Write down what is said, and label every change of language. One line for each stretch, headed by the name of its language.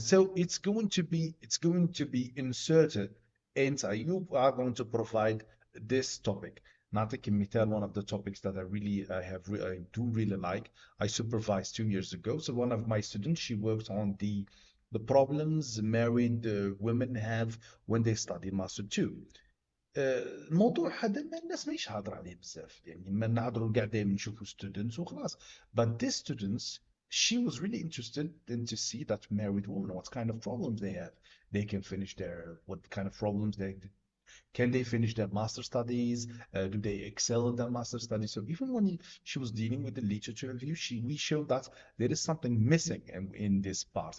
English: So it's going to be inserted and you are going to provide this topic.
Arabic: نعطيك مثال,
English: one of the topics that I do really like. I supervised 2 years ago. So one of my students, she worked on the problems married women have when they study master 2.
Arabic: الموضوع هذا ما الناس ماهيش هاضره عليه بزاف, يعني ما نهضروا كاع دايما نشوفوا students وخلاص.
English: But these students, she was really interested in to see that married women, what kind of problems they have. They can finish what kind of problems can they finish their master studies? Do they excel in their master studies? So even when she was dealing with the literature review, we showed that there is something missing in this part.